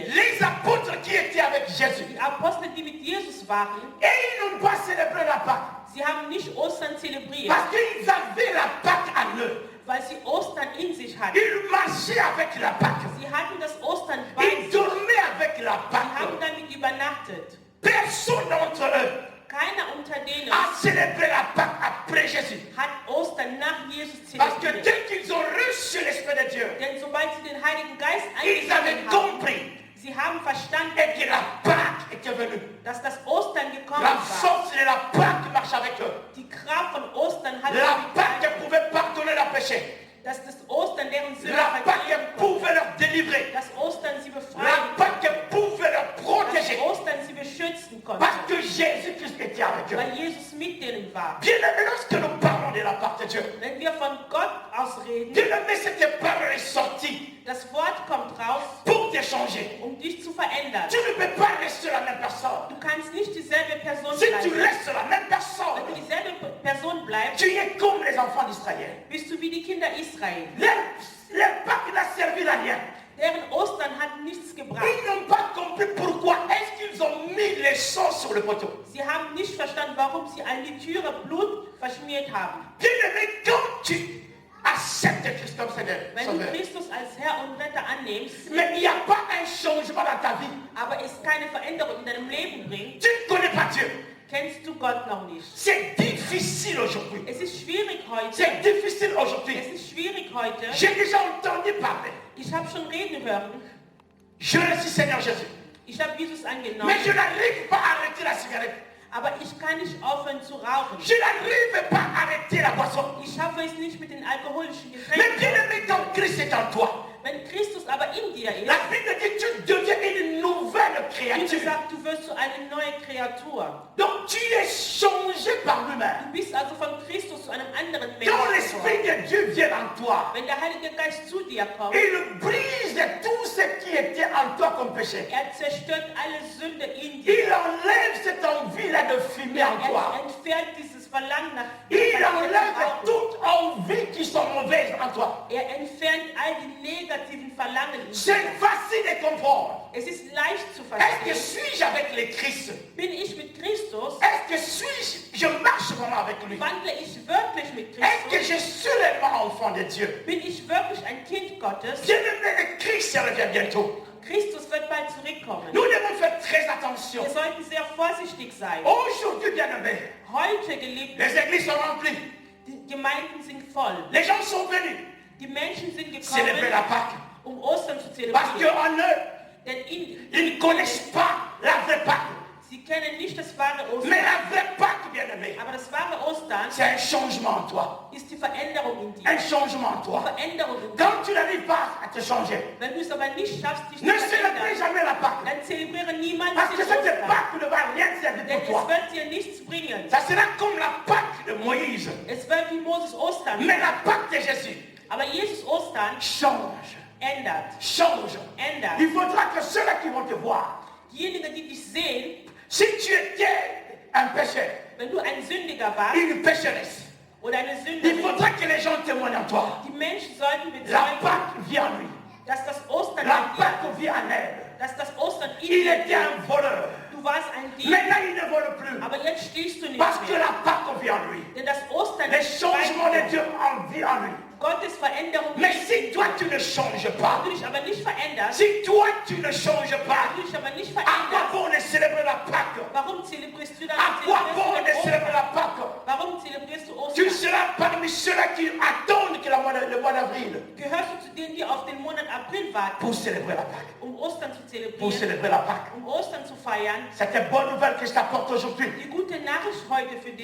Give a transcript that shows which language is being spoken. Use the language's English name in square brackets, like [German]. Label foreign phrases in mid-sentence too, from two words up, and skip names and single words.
[French] les apôtres qui étaient avec Jésus, [German] Die Apostel, die mit Jesus waren, [French] et ils n'ont pas célébré la Pâque. [German] sie haben nicht Ostern zelebriert, [French] Parce qu'ils avaient la Pâque en eux. [German] weil sie Ostern in sich hatten. [French] Ils marchaient avec la Pâque. [German] Sie hatten das Ostern bei [French] Ils [German] sich. [French] dormaient avec la [German] Sie haben [French] Pâque. [German] damit übernachtet. [French] Personne d'entre eux [German] Keiner unter denen [French] a célébré la Pâque après Jésus. [German] hat Ostern nach Jesus [French] Parce que [German] zelebriert. [French] dès qu'ils ont reçu l'Esprit de Dieu, [German] Denn sobald sie den Heiligen Geist [French] ils avaient [German] eingenommen haben, [French] compris [German] sie haben verstanden, [French] et que la Pâque était venue. [German] dass das Ostern gekommen [French] La [German] war. [French] force de la Pâque marche avec eux. [German] Die Kraft von Ostern hat [French] La [German] damit [French] Pâque [German] geholfen, [French] pouvait pardonner leur péché. [German] dass das Ostern deren Sünde [French] La Pâque [German] vergeben konnte. [French] pouvait leur délivrer. [German] Dass Ostern sie [French] La [German] befreien [French] Pâque pouvait leur [German] konnte. [French] protéger. [German] Dass Ostern sie beschützen konnte. [French] Parce que Jésus-Christ était avec eux. [German] Weil Jesus mit denen war. [French] Bien aimé, lorsque nous parlons de la part de Dieu, [German] Wenn wir von Gott aus reden, [French] bien aimé, cette parole est sortie [German] das Wort kommt raus, [French] pour te changer. [German] um dich zu verändern. [French] Tu ne peux pas rester la même personne. [German] Du kannst nicht dieselbe Person [French] Si tu [German] bleiben. [French] restes la même personne, [German] Wenn du dieselbe Person bleibst, [French] tu es comme les enfants d'Israël. [German] bist du wie die Kinder Israel. [French] Leur Pâque n'a servi à rien. [German] Deren Ostern hat nichts gebracht. [French] Ils n'ont pas compris pourquoi est-ce qu'ils ont mis le sang sur le poteau. [German] Sie haben nicht verstanden, warum sie an die Türe Blut verschmiert haben. [French] Bien-aimé, quand tu acceptes Christ comme Seigneur, [German] Wenn du Christus als Herr und Retter annimmst, [French] mais il n'y a pas un changement dans ta vie. [German] aber es keine Veränderung in deinem Leben bringt, [French] Tu ne connais pas Dieu. [German] kennst du Gott noch nicht. [French] C'est difficile aujourd'hui. [German] Es ist schwierig heute. [French] C'est difficile aujourd'hui. [German] Es ist schwierig heute. [French] J'ai déjà entendu parler. [German] Ich habe schon reden hören. [French] Je reçois Seigneur Jésus. [German] Ich habe Jesus angenommen. [French] Mais je n'arrive pas à arrêter la cigarette. [German] Aber ich kann nicht aufhören zu rauchen. [French] Je n'arrive pas à arrêter la boisson. [German] Ich schaffe es nicht mit den alkoholischen [French] Mais [German] Getränken. [French] bien-aimé, quand Christ est en toi, [German] Wenn Christus aber in dir ist, [French] la Bible dit que tu deviens une nouvelle [German] wie [French] créature. [German] gesagt, du wirst zu einer neuen Kreatur. [French] Donc tu es changé par lui-même. [German] Du bist also von Christus zu einem anderen [French] Quand [German] Menschen [French] l'Esprit [German] geworden. [French] de Dieu vient en toi, [German] Wenn der Heilige Geist zu dir kommt, [French] il brise tout ce qui était en toi comme péché. [German] er zerstört alle Sünde in [French] Il [German] dir. [French] enlève cette envie-là de fumer en [German] Er [French] toi. [German] entfernt dieses Verlangen nach [French] Il [German] verkehrten [French] enlève [German] Rauchen. [French] toute envie qui sont mauvaises en toi. [German] Er entfernt all die negativen Verlangen in [French] C'est [German] dir. [French] facile de comprendre. [German] Es ist leicht zu [French] Est-ce que [German] verstehen. [French] suis-je avec le Christ? [German] Bin ich mit Christus? [French] Est-ce que suis-je, je marche vraiment avec lui? [German] Wandle ich wirklich mit [French] Est-ce que [German] Christus? [French] je suis réellement enfant de Dieu? [German] Bin ich wirklich ein Kind Gottes? [French] Bien-aimé, le Christ revient bientôt. [German] Christus wird bald zurückkommen. [French] Nous devons faire très attention. [German] Wir sollten sehr vorsichtig sein. [French] Aujourd'hui, bien-aimé, [German] Heute, Geliebte, [French] les églises sont remplies. [German] die Gemeinden sind voll. [French] Les gens sont venus [German] Die Menschen sind [French] célébrer la [German] gekommen, [French] Pâque. [German] um Ostern zu [French] Parce [German] zelebrieren. [French] qu'en eux, [German] Denn [French] ils ne connaissent pas la vraie Pâque. [German] sie kennen nicht das wahre [French] Mais [German] Ostern. [French] la vraie Pâque, bien-aimé, [German] Aber das wahre Ostern [French] c'est un changement en toi. [German] ist die Veränderung in dir. [French] Un changement en [German] Die [French] toi. [German] Veränderung in dir. [French] Quand tu n'arrives pas à te changer, [German] Wenn du es aber nicht schaffst, dich [French] ne [German] zu [French] célébrez [German] verändern, [French] jamais la Pâque. [German] dann zelebriere niemals [French] Parce que [German] den [French] cette [German] Ostern. [French] Pâque ne va rien servir [German] Denn [French] pour [German] es [French] toi. [German] wird dir nichts bringen. [French] Ça sera comme la Pâque de Moïse. [German] Es wird wie Moses Ostern. [French] Mais la Pâque de Jésus [German] Aber Jesus Ostern [French] change. [German] ändert. [French] Change. [German] Ändert. [French] Il faudra que ceux-là qui vont te voir, [German] Diejenigen, die dich sehen, [French] si tu étais un pécheur, [German] wenn du ein Sündiger warst [French] une pécheresse, [German] oder eine [French] il [German] Sünderin, [French] faudra que les gens témoignent en toi. [German] die Menschen sollten [French] La [German] bezeugen, [French] Pâque vient en lui. [German] dass das Ostern [French] La [German] in dir, [French] Pâque vient en elle. [German] dass das Ostern in [French] Il [German] dir [French] était un voleur. [German] Du warst ein Dieb, [French] Maintenant, il ne vole plus. [German] aber jetzt stehst du nicht [French] Parce que [German] mehr. [French] la Pâque vient en lui. [German] Denn das Ostern [French] Les [German] ist [French] changements de [German] bei [French] Dieu en vie en lui. [German] Gottes Veränderung. [French] Mais si toi, tu ne changes pas, [German] Wenn du dich aber nicht veränderst, [French] si toi, tu ne changes pas, [German] wenn du dich aber nicht [French] à quoi [German] veränderst, [French] bon de célébrer la Pâque? [German] warum zelebrierst du dann [French] À quoi bon de [German] Ostern? [French] célébrer la Pâque? [German] Warum zelebrierst du [French] Tu [German] Ostern? [French] seras parmi ceux-là qui attendent que le mois d'avril [German] Gehörst du zu denen, die auf den Monat April warten, [French] pour célébrer la Pâque. [German] um Ostern zu [French] Pour [German] zelebrieren, [French] célébrer la Pâque. [German] um Ostern zu feiern? [French] C'est une bonne nouvelle que je t'apporte aujourd'hui. [German] Die gute Nachricht heute für